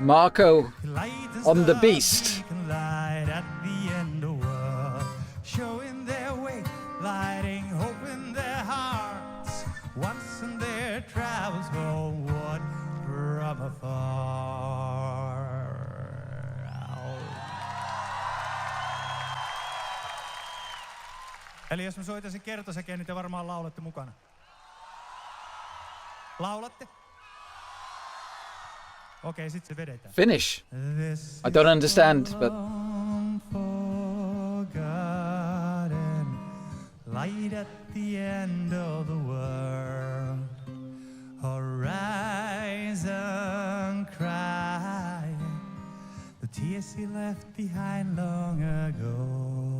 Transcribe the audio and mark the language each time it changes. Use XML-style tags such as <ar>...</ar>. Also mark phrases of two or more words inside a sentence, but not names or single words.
<en>Marco on the beast. Light at the end of world, showing their way, lighting hope in their hearts. Once in their travels homeward from afar.</en> <fi>Eli jos mä soitaisin kertosäkeen, niin te varmaan laulatte mukana. Laulatte? Okay, sit se vedetään.</fi> <en>Finnish. I don't understand, but Forgotten light at the end of the world. Horizon crying the tears he left behind long ago.</en>